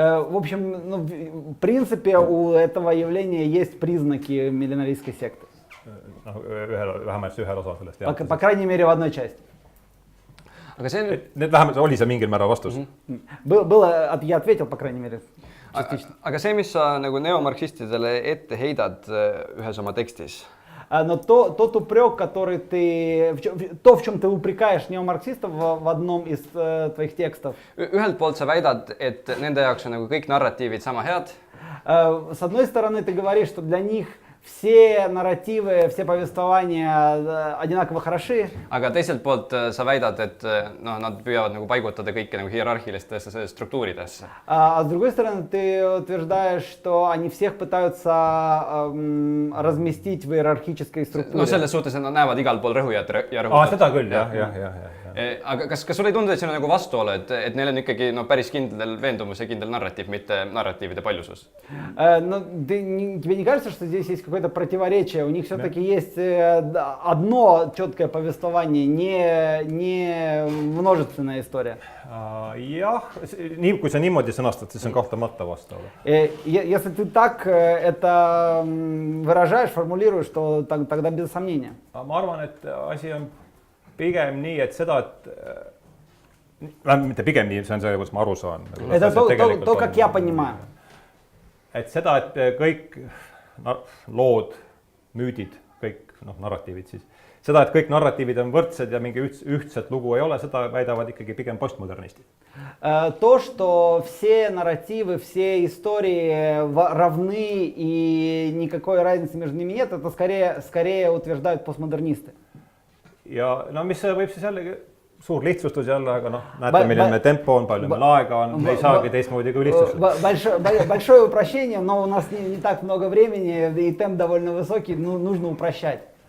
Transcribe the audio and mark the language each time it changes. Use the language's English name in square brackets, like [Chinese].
[Russian] В общем, в принципе, у этого явления есть признаки миллинаристской секты. [Estonian] Vähemalt ühel osa sellest. [Russian] По крайней мере, в одной части. [Estonian] Aga see vähemalt oli see mingil määral vastus. [Russian] Я ответил, по крайней мере, частично. [Estonian] Aga see, mis sa nagu neomarksistidele ette heidad ühes oma tekstis? [Russian] Но тот упрек, который в чем ты упрекаешь неомарксистов в одном из твоих текстов. [Estonian] Ühelt poolt sa väidad, et nende jaoks on nagu kõik narratiivid sama head. [Russian] С одной стороны, ты говоришь, что для них все нарративы, все повествования одинаково хороши. [Estonian] aga teiselt poolt sa väidad, et noh, nad püüavad nagu paigutada kõike nagu hierarhilistesse struktuuridesse. [Russian] А с другой стороны, ты утверждаешь, что они всех пытаются разместить в иерархической структуре. [Estonian] No selles suhtes, et nad näevad igal pool rõhujat ja rõhutat. Seda küll, jah. Aga kas sul ei tundu, et siin on nagu vastuolu, et neil on ikkagi päris kindel veendumus ja kindel narratiiv, mitte narratiivide paljusus? [Russian] Но тебе не кажется, что здесь есть какое-то противоречие? У них все-таки есть одно четкое повествование, не множественная история. [Estonian] Jah, kui sa niimoodi sõnastad, siis on kahtlemata vastuolu. [Russian] Если ты так это выражаешь, формулируешь, то тогда без сомнения. [Estonian] Ma arvan, et asi on pigem nii, et seda, mitte pigem nii, see on see, kus ma aru saan. [Russian] Это то, как я понимаю. [Estonian] Et seda, et kõik lood, müüdid, kõik narratiivid siis, seda, et kõik narratiivid on võrdsed ja mingi ühtset lugu ei ole, seda väidavad ikkagi pigem postmodernistid. [Russian] То, что все нарративы, все истории равны и никакой разницы между ними нет, это скорее утверждают постмодернисты. [Estonian] Ja no mis võib siis jällegi suur lihtsustus jälle, aga näete, milline tempo on, palju meil aega on, me ei saagi teistmoodi kui lihtsustus. [Russian] Большое упрощение, но у нас не так много времени и темп довольно высокий, нужно упрощать.